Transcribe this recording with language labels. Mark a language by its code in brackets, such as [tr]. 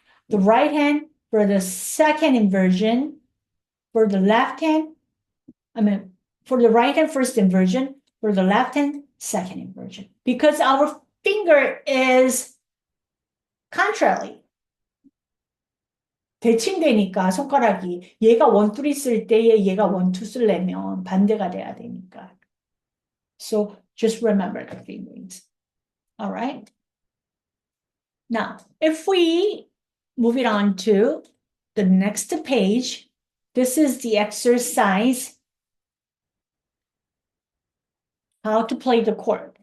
[en] The right hand for the second inversion, for the left hand, for the right hand first inversion, for the left hand second inversion, because our finger is contrary. [ko] 대칭되니까 손가락이 얘가 1, 2 쓸 때에 얘가 1, 2 쓰려면 반대가 돼야 되니까. [en] So just remember the fingerings. All right. Now, if we move it on to the next page, this is the exercise how to play the chord.